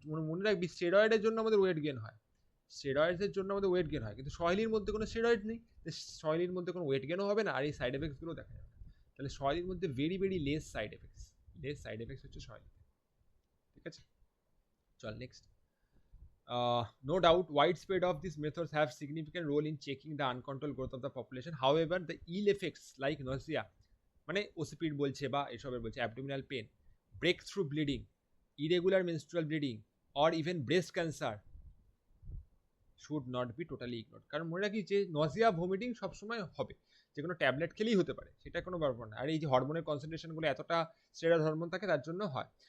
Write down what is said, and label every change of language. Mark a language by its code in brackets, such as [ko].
[bn] মনে রাখবি স্টেরয়েডের জন্য আমাদের ওয়েট গেন হয়, স্টেরয়েডের জন্য আমাদের ওয়েট গেন হয়, কিন্তু সহেলির মধ্যে কোনো স্টেরয়েড নেই, সহেলির মধ্যে কোনো ওয়েট গেনও হবে না, আর এই সাইড এফেক্টসগুলো দেখা যাবে না। তাহলে সহেলির মধ্যে very very less side effects, less side effects হচ্ছে সহেলি, ঠিক আছে। চল next. [en] No doubt, widespread of these methods have significant role in checking the uncontrolled growth of the population. However, the ill effects like nausea, [bn] মানে ওসিপিড বলছে বা এসবের বলছে, [en] Abdominal pain, breakthrough bleeding, irregular menstrual bleeding or even breast cancer should not be totally ignored. [bn] কারণ মনে রাখি যে Nazia vomiting সবসময় হবে, যে কোনো ট্যাবলেট খেলেই হতে পারে, সেটা কোনো ব্যাপার না। আর এই যে হরমোনের কনসেন্ট্রেশনগুলো এতটা স্টেরয়েড হরমোন থাকে তার জন্য হয়।